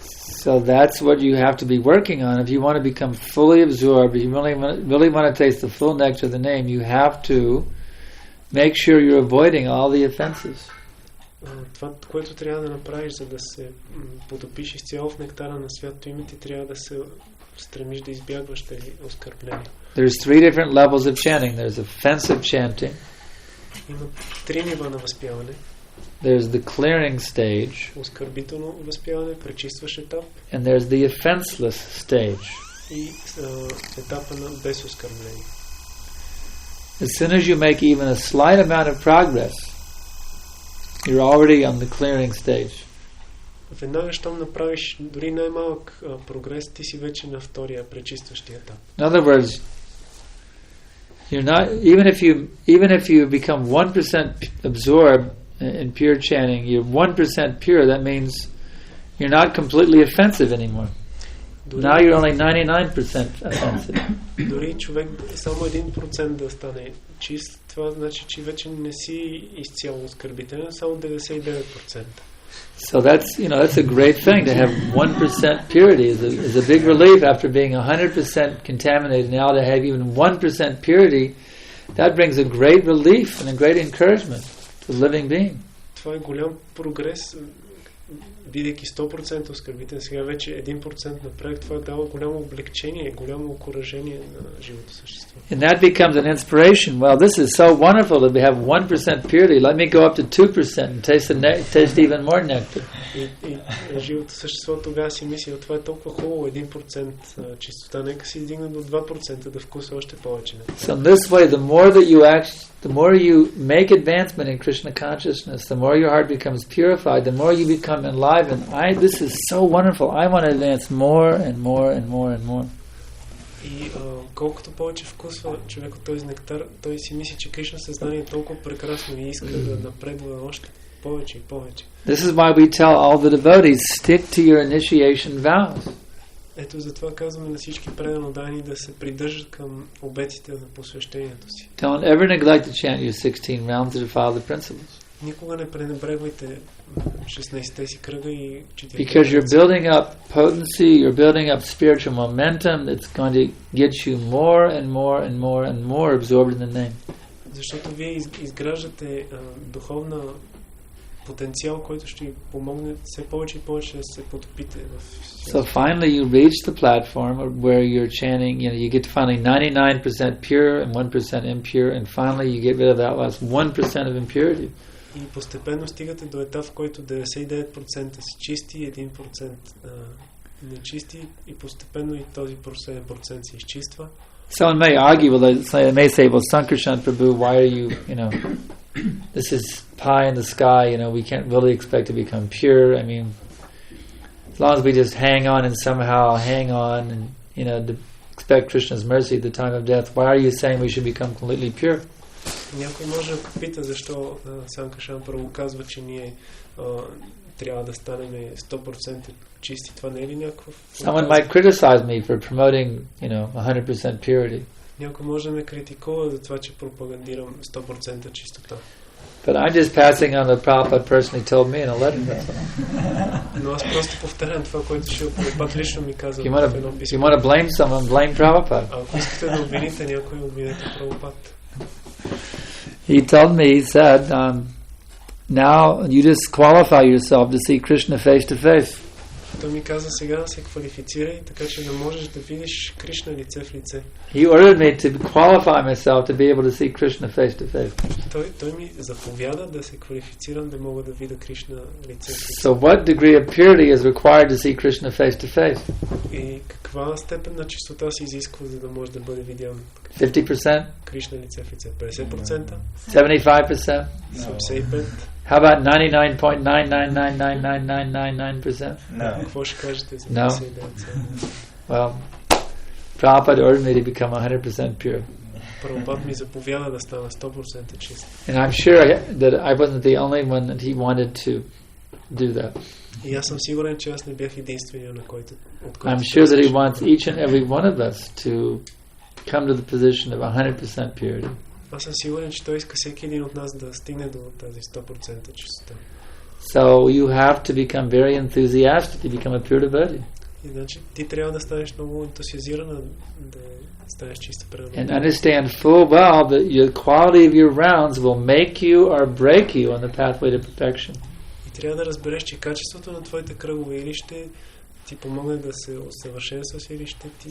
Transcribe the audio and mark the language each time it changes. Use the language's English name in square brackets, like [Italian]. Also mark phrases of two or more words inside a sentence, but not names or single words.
[English] So that's what you have to be working on. If you want to become fully absorbed, if you really want to taste the full nectar of the name, you have to make sure you're avoiding all the offenses. [Bulgarian] Това, което трябва да направиш, за да се потопиш изцяло в нектара на святото име, ти трябва да се стремиш да избягваш тези оскърбления. [English] There's 3 different levels of chanting. There's offensive chanting. [Bulgarian] Има 3 нива на възпяване. [English] There's the clearing stage. [Bulgarian] Оскърбително възпяване, пречистващ етап. [English] And there's the offenseless stage. [Bulgarian] И етапа на без оскърбление. [English] As soon as you make even a slight amount of progress, you're already on the clearing stage. [Bulgarian] Веднага, щом направиш дори най-малък прогрес, ти си вече на втория пречистващия етап. [English] In other words, you're not even if you become 1% absorbed in pure chanting, you're 1% pure. That means you're not completely offensive anymore. Now you're only 99% offensive. [Bulgarian] Дори човек само 1% да стане чист, това значи, че вече не си изцяло оскърбителен, само 99%. [English] So that's a great thing to have 1% purity is a big relief after being 100% contaminated. Now to have even 1% purity, that brings a great relief and a great encouragement to the living being. [Bulgarian] Това е голям прогрес, бидейки 100% оскърбителен, сега вече 1% напред, това дава голямо облегчение, голямо окуражение на живото същество. [English] And that becomes an inspiration. Well, this is so wonderful to have 1% purity. Let me go up to 2% and taste even more nectar. [Bulgarian] И живото същество тогава си мисли, това е толкова хубаво, 1% чистота, нека си издигна до 2% да вкуса още повече. [English] So in this way, the more you make advancement in Krishna consciousness, the more your heart becomes purified, the more you become enlivened. This is so wonderful. I want to advance more and more and more and more. [Bulgarian] И колкото повече вкусва човек от този нектар, той си мисли, че Кришна съзнание е толкова прекрасно и иска да напредва още повече и повече. [English] This is why we tell all the devotees, stick to your initiation vows. [Bulgarian] Ето затова казваме на всички предано дани да се придържат към обетите на посвещението си. [English] Don't ever neglect to chant your 16 rounds to follow the principles. [Bulgarian] Никога не пренебрегвайте 16-те си кръга и 4. [English] Because you're building up potency, you're building up spiritual momentum that's going to get you more and more and more and more absorbed in the name. [Bulgarian] Защото вие изграждате духовна потенциал, който ще ви помогне все повече и повече да се потопите в. [English] So finally you reach the platform where you're chanting, you get to finally 99% pure and 1% impure, and finally you get rid of that last 1% of impurity. [Bulgarian] И постепенно стигате до етап, в който 99% си чисти, 1% нечисти, и постепенно и този 1% се изчиства. [English] Someone may argue, they may say, well, Sankarshan Prabhu, why are you, this is pie in the sky, we can't really expect to become pure. I mean, as long as we just hang on and somehow hang on and, expect Krishna's mercy at the time of death, why are you saying we should become completely pure? [Bulgarian] Някой може да попита защо Санкаршан Прабhu казва, че ние трябва да станем 100% чисти. Това не е ли някакъв... [English] Someone might criticize me for promoting, 100% purity. [Bulgarian] Някой може да ме критикува за това, че пропагандирам 100% чистота. [English] But I'm just passing on what Prabhupada personally told me in a letter. [Bulgarian] Но аз просто повтарям това, което Шрила Прабхупада лично ми каза в едно писмо. [English] You want to blame someone, blame Prabhupada. [Bulgarian] Ако искате да обвините някой, обвинете Прабхупада. [English] He told me, he said, now you just qualify yourself to see Krishna face to face. [Bulgarian] Той ми каза сега се квалифицирай, така че да можеш да видиш Кришна лице в лице. [English] He ordered me to qualify myself to be able to see Krishna face to face. [Bulgarian] Той ми заповяда да се квалифицирам да мога да видя Кришна лице в лице. [English] So what degree of purity is required to see Krishna face to face? [Bulgarian] И каква степен на чистота се изисква, за да може да бъде видян 50%? Кришна лице в лице? 50%? 75%? 75%? [English] How about 99.9999999%? No. [Bulgarian] Какво ще кажете за 99%? [English] Well, Prabhupada ordered me to become 100% pure. [Bulgarian] Прабхупада ми заповяда да стана 100% чист. [English] And I'm sure that I wasn't the only one that he wanted to do that. [Bulgarian] И аз съм сигурен, че аз не бях единствения, на който [English] I'm sure that he wants each and every one of us to come to the position of 100% purity. [Bulgarian] Аз съм сигурен, че той иска всеки един от нас да стигне до тази 100% чистота. [English] So you have to become very enthusiastic to become a pure devotee. [Bulgarian] И значи ти трябва да станеш много ентусиазирана да станеш чиста преданна. [English] And understand full well that the quality of your rounds will make you or break you on the pathway to perfection. [Bulgarian] И трябва да разбереш, че качеството на твоите кръгове или ще ти помогне да се усъвършенстваш, или ще ти...